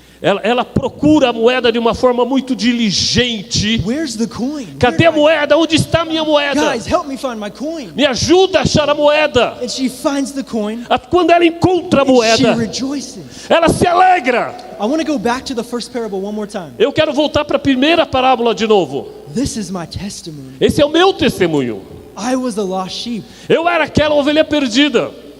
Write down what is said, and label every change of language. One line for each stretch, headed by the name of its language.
Portuguese: Ela procura a moeda de uma forma muito diligente.
English: Where's the coin?
Portuguese: Cadê a moeda? Onde está a minha moeda?
English: Guys, help me find my coin.
Portuguese: Me ajuda a achar a moeda.
English: And she finds the coin.
Portuguese: Quando ela encontra a
English: And she
Portuguese: moeda,
English: rejoices.
Portuguese: ela se alegra.
English: I want to go back to the first parable one more time.
Portuguese: Eu quero voltar para a primeira parábola de novo.
English: This is my testimony.
Portuguese: Esse é o meu testemunho.
English: I was the lost sheep.
Portuguese: Eu era aquela ovelha perdida.